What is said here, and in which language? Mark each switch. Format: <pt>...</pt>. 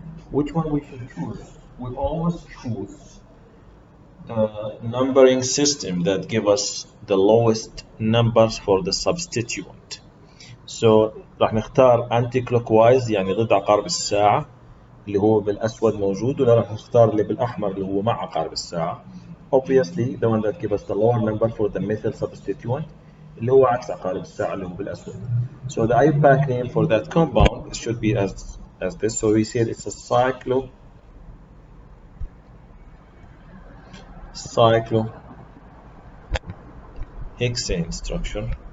<en>Which one we should choose? We always choose the numbering system that give us the lowest numbers for the substituent.</en> <ar>So راح نختار anti clockwise يعني ضد عقارب الساعة اللي هو بالأسود موجود، ولا راح نختار اللي بالأحمر اللي هو مع عقارب الساعة.</ar> <en>Obviously the one that give us the lower number for the methyl substituent</en> <ar>اللي هو عكس عقارب الساعة اللي هو بالأسود.</ar> <en>So the IUPAC name for that compound should be as this. So we said it's a cyclohexane structure.</en>